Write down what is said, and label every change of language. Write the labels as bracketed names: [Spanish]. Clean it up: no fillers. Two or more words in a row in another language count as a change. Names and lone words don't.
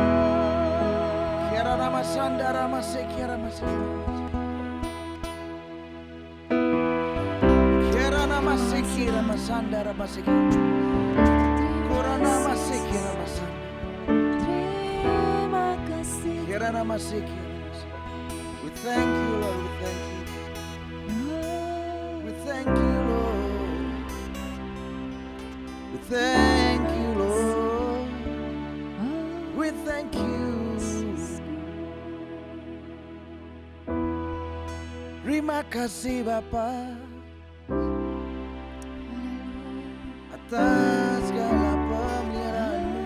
[English] Kera ramasandara maseke ramasandara. Kera namaseke ramasandara maseke. Kora namaseke ramasandara. Kera namaseke ramasandara. We thank you, Lord. We thank you. We thank you, Lord. We thank you, Lord. We thank you. [Indonesian] Terima kasih Bapa atas segala pemeliharaan-Mu.